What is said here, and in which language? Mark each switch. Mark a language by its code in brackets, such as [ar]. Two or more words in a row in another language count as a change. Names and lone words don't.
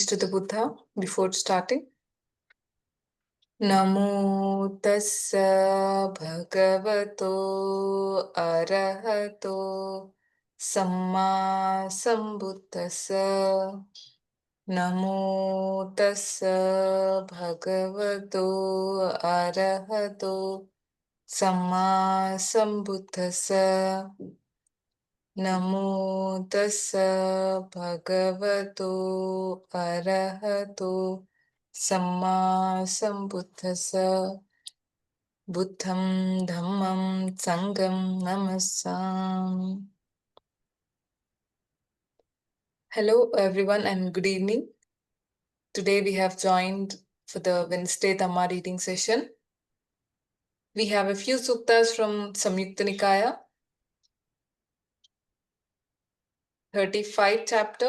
[en] to the Buddha before starting. [pi] Namo tassa bhagavato arahato samma sambuddhassa. Namo tassa bhagavato arahato samma sambuddhassa. Namo tassa bhagavato arahato samma sambuddhassa. Buddham dhammam sangham namassami. [en] Hello everyone and good evening. Today we have joined for the Wednesday Dhamma reading session. We have a few suttas from Saṁyutta Nikāya, 35 chapter.